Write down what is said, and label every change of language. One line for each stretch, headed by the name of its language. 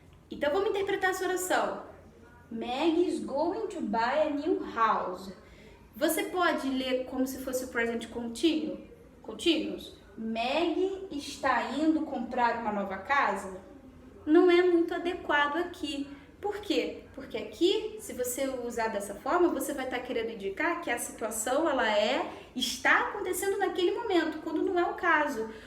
Portuguese: Então vamos interpretar essa oração.
English: Meg is going to buy a new house.
Portuguese: Você pode ler como se fosse o present continuous. Meg está indo comprar uma nova casa? Não é muito adequado aqui. Por quê? Porque aqui, se você usar dessa forma, você vai estar querendo indicar que a situação está acontecendo naquele momento, quando não é o caso.